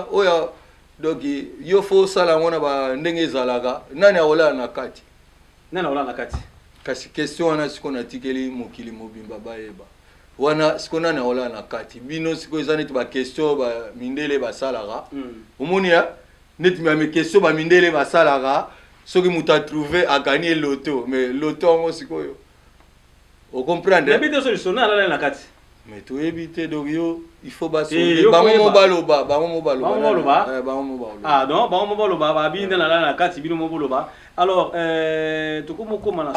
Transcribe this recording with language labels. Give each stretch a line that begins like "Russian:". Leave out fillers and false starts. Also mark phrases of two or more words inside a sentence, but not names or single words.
Lingala: oya donc yo fo sala wana ba ndenge ezalaka nani aolala na kati kasi question wana siko natikeli mokili mobimba bayeba wana siko nani aolala na kati bino siko eza neti ba question ba mindele basalaka omoni ya neti ba question ba mindele basalaka soki mutu
French: a trouvé a gagné
Lingala: loto mais loto yango sikoyo o comprendre
French: mais solution
Lingala: alala na kati mais to éviter donc yo
French: il faut
Lingala: basolver bango baloba non bango baloba ba binda na kati bino moboloba alors tokomokoma na